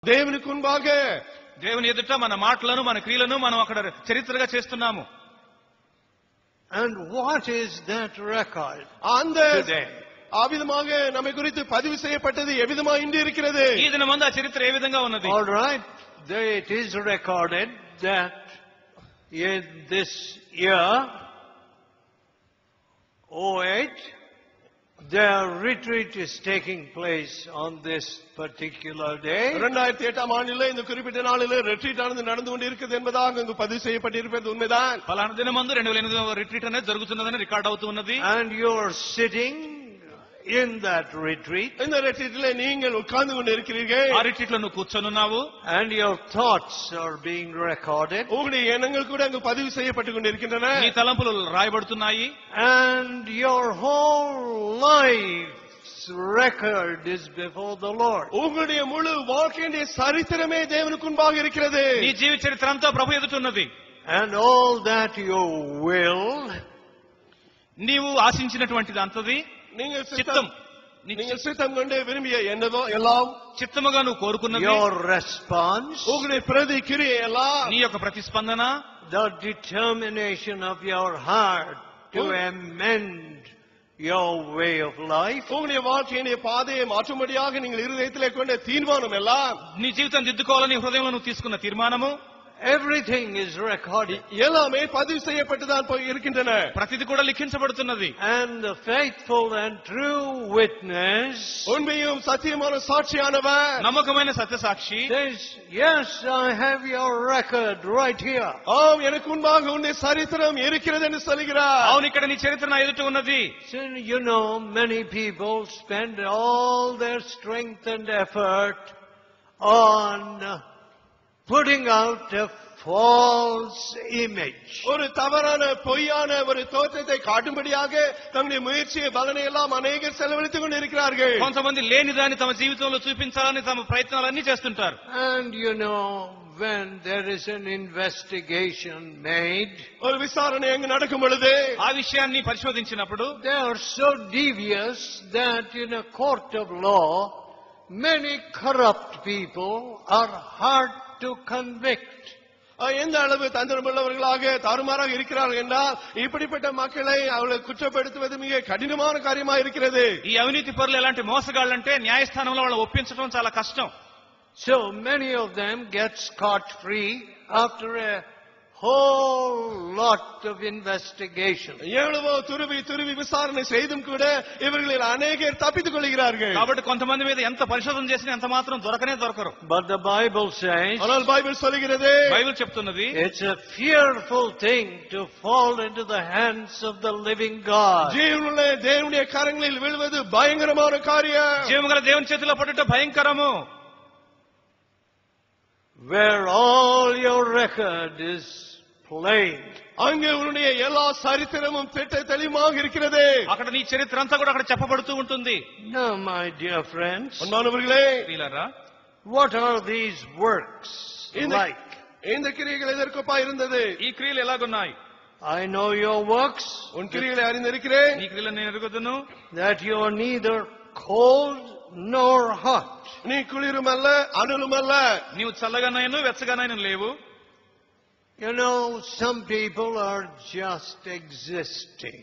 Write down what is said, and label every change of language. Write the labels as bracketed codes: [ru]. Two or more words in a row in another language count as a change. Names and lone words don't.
[te] దేవునికి మున్பாக దేవుని ఎదుట మన మాటలను మన క్రియలను మనం అక్కడ చరిత్రగా చేస్తున్నాము. [en] And what is that record [ta] அந்த [en] today? [ta] ஆவிதமாக நம்மை குறித்து பதிவு செய்யப்பட்டது எவ்விதமாக இன்று இருக்கிறது? [te] ఈ దినమందు ఆ చరిత్ర ఏ విధంగా ఉన్నది? [en] All right, it is recorded that in this year 08 their retreat is taking place on this particular day. [ta] 2008 ஆண்டிலே இந்த குறிப்பிட்ட நாளிலே ரிட்ரீட் ஆனது நடந்து கொண்டிருக்கிறது என்பதாக அங்கு பதிவு செய்யப்பட்டிருப்பது உண்மைதான். [te] పలానా దినమందు 2008 రిట్రీట్ అనేది జరుగుతున్నదని రికార్డ్ అవుతూ ఉన్నది. [en] And you are sitting in that retreat. [ta] இந்த ரிட்ரீட்டிலே நீங்கள் உட்கார்ந்து கொண்டு இருக்கிறீர்கள். [te] ఆ రిట్రీట్ లో నువ్వు కూర్చొనున్నావు. [en] And your thoughts are being recorded. [ta] உங்களுடைய எண்ணங்கள் கூட அங்கு பதிவு செய்யப்பட்டு கொண்டிருக்கின்றன. [te] నీ తలంపులు రాయబడుతున్నాయి. [en] And your whole life's record is before the Lord. [ta] உங்களுடைய முழு வாழ்க்கையின் சரித்திரமே தேவனுக்கு முன்பாக இருக்கிறது. [te] నీ జీవిత చరిత్ర అంతా ప్రభు ఎదుట ఉన్నది. [en] And all that you will, [te] నీవు ఆశించినటువంటిది అంతది [ta] நீங்கள் [te] చిత్తం, [ta] நீங்கள் சித்தம் கொண்டு விரும்பிய என்னதோ எல்லாம், [te] చిత్తముగా నువ్వు కోరుకున్నది, [en] your response, [ta] உங்களுடைய பிரதிக்கிரியை எல்லாம், [te] నీ యొక్క ప్రతిస్పందన, [en] the determination of your heart to amend your way of life, [ta] உங்களுடைய வாழ்க்கையின் பாதையை மாற்றும்படியாக நீங்கள் இருதயத்திலே கொண்ட தீர்மானம் எல்லாம், [te] నీ జీవితం దిద్దుకోవాలని హృదయంలో నువ్వు తీసుకున్న తీర్మానము, [en] everything is recorded. [ta] எல்லாமே பதிவு செய்யப்பட்டுதான் இருக்கின்றன. [te] ప్రతిది కూడా లిఖించబడుతున్నది. [en] And the faithful and true witness, [ta] உண்மையும் சத்தியமான சாட்சியானவர், [te] నమ్మకమైన సత్యసాక్షి [en] says, yes, I have your record right here. [ta] ஆம், எனக்கு முன்பாக உன்னுடைய சரித்திரம் இருக்கிறது என்று சொல்கிறார். [te] అవును, ఇక్కడ నీ చరిత్ర నా ఎదుట ఉన్నది. [en] So, you know, many people spend all their strength and effort on putting out a false image. [ta] ஒரு தவறான பொய்யான ஒரு தோற்றத்தை காட்டும்படியாக தங்களுடைய முயற்சியை பலனை எல்லாம் அநேகர் செலவழித்துக் கொண்டிருக்கிறார்கள். [te] కొంతమంది లేని దాన్ని తమ జీవితంలో చూపించాలని తమ ప్రయత్నాలన్నీ చేస్తుంటారు. [en] And you know, when there is an investigation made, [ta] ஒரு விசாரணை அங்கு நடக்கும் பொழுது [te] ఆ విషయాన్ని పరిశోధించినప్పుడు [en] they are so devious that in a court of law, many corrupt people are hard to convict. [ta] எந்த அளவு தந்திரமுள்ளவர்களாக தாறுமாறாக இருக்கிறார்கள் என்றால் இப்படிப்பட்ட மக்களை அவளை குற்றப்படுத்துவது மிக கடினமான காரியமாக இருக்கிறது. [te] ఈ అవినీతి పరులు ఎలాంటి మోసగాళ్ళంటే న్యాయస్థానంలో వాళ్ళని ఒప్పించడం చాలా కష్టం. [en] So many of them get scot free after a whole lot of investigation. [ta] எவ்வளவோ துருவி விசாரணை செய்தும் கூட இவர்களில் அநேகர் தப்பித்துக் கொள்கிறார்கள். [te] కాబట్టి కొంతమంది మీద ఎంత పరిశోధన చేసినా ఎంత మాత్రం దొరకరు. [en] But the Bible says, [ta] ஆனால் பைபிள் சொல்கிறது, [te] బైబిల్ చెప్తున్నది, [en] it's a fearful thing to fall into the hands of the living God. [ta] ஜீவனுள்ள தேவனுடைய కరங்களில் விழுவது பயங்கரமான காரியம். [te] జీవముగల దేవుని చేతిలో పడుట భయంకరము. [en] Where all your record is plain. [ta] அங்கே உன்னுடைய எல்லா சரித்திரமும் திட்ட தெளிவாக இருக்கிறது. [te] అక్కడ నీ చరిత్ర అంతా కూడా అక్కడ చెప్పబడుతూ ఉంటుంది. [en] Now, my dear friends, [ta] அன்பானவர்களே, [te] వీళ్ళరా, [en] what are these works like? [ta] இந்த கிரியைகள் எதற்கப்பா இருந்தது? [te] ఈ క్రియలు ఎలాగున్నాయి? [en] I know your works, [ta] உன் கிரியைகளை அறிந்திருக்கிறேன். [te] నీ క్రియలను నేను ఎరుగుదును, [en] that you are neither cold nor hot. [ta] நீ குளிரும் அல்ல அனலும் அல்ல. [te] నీవు చల్లగానైనా వెచ్చగానైనా లేవు. [en] You know, some people are just existing.